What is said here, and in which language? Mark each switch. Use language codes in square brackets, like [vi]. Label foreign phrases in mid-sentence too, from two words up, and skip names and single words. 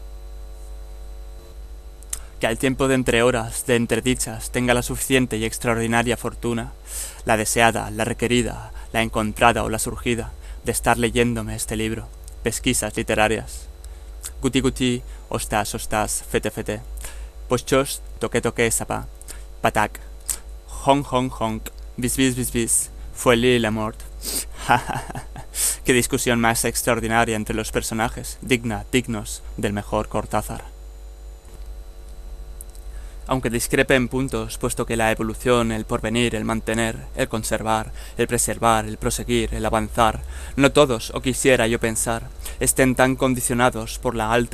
[es] Que al tiempo de entrehoras, de entredichas, tenga la suficiente y extraordinaria fortuna, la deseada, la requerida, la encontrada o la surgida, de estar leyéndome este libro, pesquisas literarias. Guti guti, ostás, fete, pochos, toque, sapá, patac, honk, bis, fue la mort. Qué discusión más extraordinaria entre los personajes, dignos del mejor Cortázar. Aunque discrepe en puntos, puesto que la evolución, el porvenir, el mantener, el conservar, el preservar, el proseguir, el avanzar, no todos, o quisiera yo pensar, estén tan condicionados por la alta